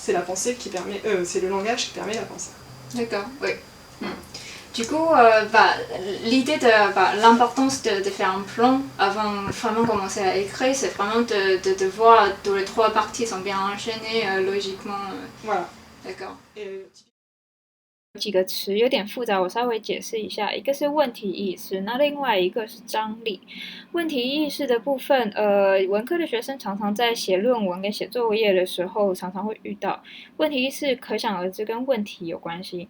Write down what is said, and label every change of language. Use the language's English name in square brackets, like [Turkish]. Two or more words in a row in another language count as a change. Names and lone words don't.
[French] C'est la pensée qui permet, c'est le langage qui permet la pensée. D'accord, oui. Du coup, l'idée de l'importance de faire un plan avant vraiment commencer à écrire, c'est vraiment de voir que les trois parties sont bien enchaînées logiquement. Voilà. D'accord. [Chinese] 几个词有点复杂，我稍微解释一下。一个是问题意识，那另外一个是张力。问题意识的部分，文科的学生常常在写论文跟写作业的时候，常常会遇到问题意识，可想而知跟问题有关系。